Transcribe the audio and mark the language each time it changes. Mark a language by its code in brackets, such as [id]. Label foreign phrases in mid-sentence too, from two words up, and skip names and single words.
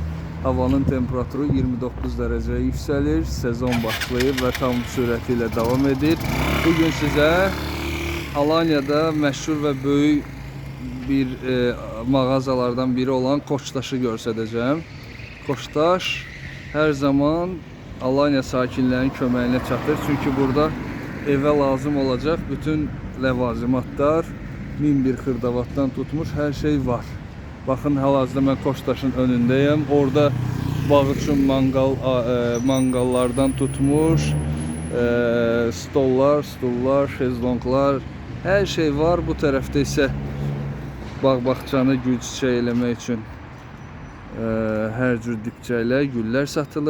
[tr] Havanın temperaturu 29 dereceye yükselir. [az] Sezon başlayıb və tam sürəti ilə davam edir. Bugün sizə Alanya'da məşhur və böyük bir mağazalardan biri olan Koçtaş'ı göstərəcəm. Koçtaş [tr] her zaman [az] Alanya sakinlərinin köməyinə çatır. Çünkü burada [tr] eve lazım olacak [az] bütün ləvazimatlar 1001 xırdavatdan tutmuş her şey var. Bakın hal-hazırda mən Koçtaş'ın önündeyim. Orada bağ üçün mangallardan tutmuş stollar, şezlonglar, her şey var. Bu tərəfdə isə bağ-bağçanı gül çiçək eləmək üçün hər cür dibçəklər, güllər satılır.